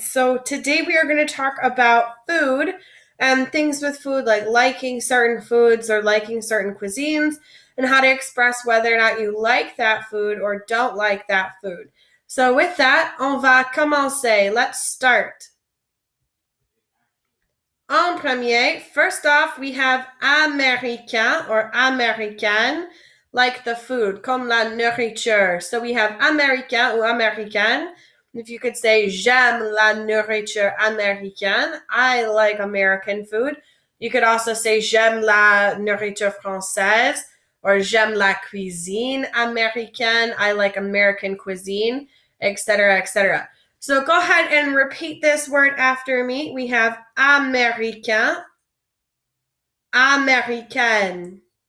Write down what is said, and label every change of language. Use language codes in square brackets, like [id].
[en] So today we are going to talk about food and things with food, like liking certain foods or liking certain cuisines, and how to express whether or not you like that food or don't like that food. So with that, [fr] on va commencer. [en] Let's start. [fr] En premier, [en] first off, we have américain or américaine, like the food, [fr] comme la nourriture. [en] So we have [fr] américain ou américaine. [en] If you could say, [fr] j'aime la nourriture américaine, [en] I like American food. You could also say, [fr] j'aime la nourriture française, [en] or [fr] j'aime la cuisine américaine, [en] I like American cuisine, etc., etc. So go ahead and repeat this word after me. We have américain, américaine.